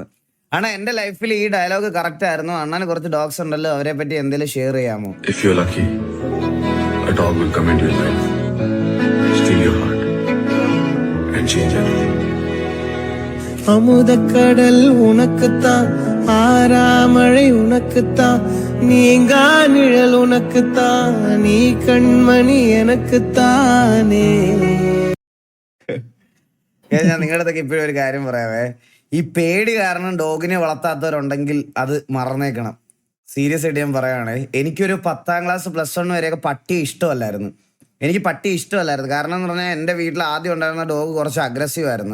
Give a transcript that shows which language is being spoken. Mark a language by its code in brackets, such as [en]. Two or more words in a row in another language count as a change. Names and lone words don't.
[ml] അണ്ണാ എന്റെ ലൈഫിൽ ഈ ഡയലോഗ് കറക്റ്റ് ആയിരുന്നു. അണ്ണന് കുറച്ച് ഡോഗ്സ് ഉണ്ടല്ലോ, അവരെ പറ്റി എന്തെങ്കിലും ഷെയർ ചെയ്യാമോ? [en] If you're lucky, a dog will come into your life, steal your heart, and change everything. [ta] அமுதக்கடல் உனக்குத்தான், ஆறாமழை உனக்குத்தான், நீங்கா நிழல் உனக்குத்தான், நீ கண்மணி எனக்குத்தானே. [ml] ഞാൻ നിങ്ങളുടെ അടുത്തൊക്കെ ഇപ്പോഴും ഒരു കാര്യം പറയാവേ. ഈ പേടി കാരണം ഡോഗിനെ വളർത്താത്തവരുണ്ടെങ്കിൽ അത് മറന്നേക്കണം. സീരിയസ് ആയിട്ട് ഞാൻ പറയുകയാണെ. എനിക്കൊരു 10ാം ക്ലാസ് +1 വരെയൊക്കെ പട്ടിയെ ഇഷ്ടമല്ലായിരുന്നു. കാരണം എന്ന് പറഞ്ഞാൽ എൻ്റെ വീട്ടിൽ ആദ്യം ഉണ്ടായിരുന്ന ഡോഗ് കുറച്ച് അഗ്രസീവ് ആയിരുന്നു.